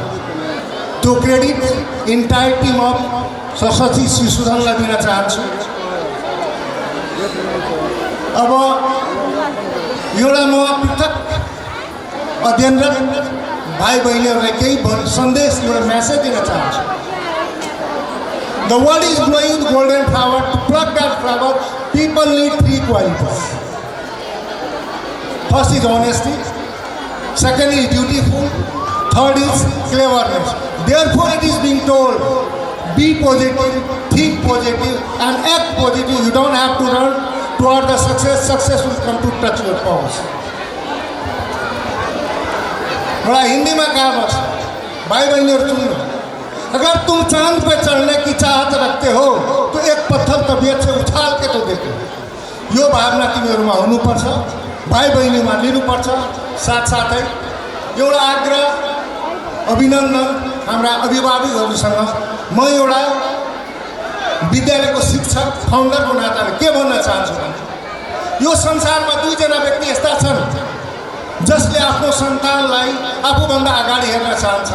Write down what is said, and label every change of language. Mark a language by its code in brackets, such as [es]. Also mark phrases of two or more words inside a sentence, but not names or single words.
[ne] त्यो [en] credit entire team of [ne] सरस्वती शिशुधनलाई दिन चाहन्छु। अब एउटा म पृथक अध्ययनरत भाइ बहिनीहरूलाई केही सन्देश एउटा म्यासेज दिन चाहन्छु। [en] The world is growing with golden flower. To pluck that flower, people need 3 qualities. First is honesty. Second is dutiful. Third is cleverness. Therefore, it is being told, be positive, think positive, and act positive. You don't have to run toward the success. Success will come to touch your paws. [hi] बड़ा हिंदी में कहा बस भाई बहनों सुनो, अगर तुम चांद पे चढ़ने की चाहत रखते हो तो एक पत्थर तबियत से उछाल के तो देखो। [ne] यो भावना तिमीहरूमा हुनुपर्छ, भाइ बहिनीमा लिनुपर्छ। साथसाथै एउटा आग्रह अभिनन्दन हाम्रा अभिभावकहरूसँग म एउटा विद्यालयको शिक्षक फाउन्डरको नाताले के भन्न चाहन्छु भने यो संसारमा 2 जना व्यक्ति यस्ता छन् जसले आफ्नो सन्तानलाई आफूभन्दा अगाडि हेर्न चाहन्छन्।